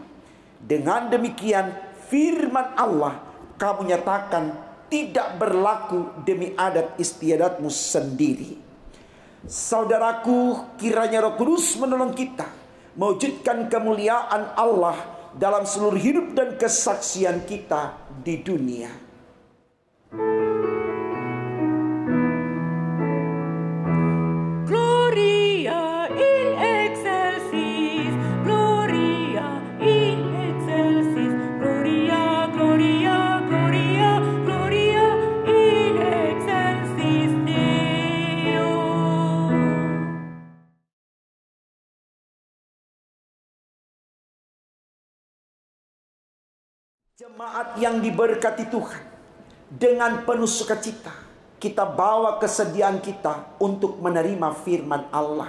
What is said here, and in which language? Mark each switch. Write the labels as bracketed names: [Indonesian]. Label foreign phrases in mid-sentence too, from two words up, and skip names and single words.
[Indonesian] Dengan demikian firman Allah kamu nyatakan tidak berlaku demi adat istiadatmu sendiri." Saudaraku, kiranya Roh Kudus menolong kita mewujudkan kemuliaan Allah dalam seluruh hidup dan kesaksian kita di dunia. [Latin] Gloria in excelsis, Gloria in excelsis, Gloria, Gloria, Gloria, Gloria in excelsis Deo. [Indonesian] Jemaat yang diberkati Tuhan, dengan penuh sukacita kita bawa kesediaan kita untuk menerima firman Allah.